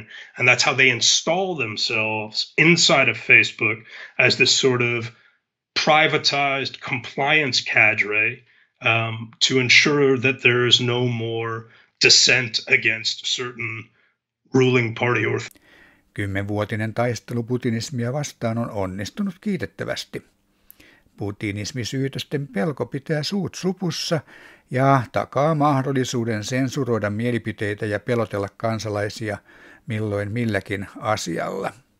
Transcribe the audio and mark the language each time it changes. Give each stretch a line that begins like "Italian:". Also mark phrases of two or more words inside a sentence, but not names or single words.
English: And that's how they install themselves inside of Facebook as this sort of privatized compliance cadre to ensure that there is no more dissent against certain ruling party.
Finnish: 10-vuotinen taistelu putinismia vastaan on onnistunut kiitettävästi. Putinismisyytösten pelko pitää suut supussa ja takaa mahdollisuuden sensuroida mielipiteitä ja pelotella kansalaisia milloin milläkin asialla.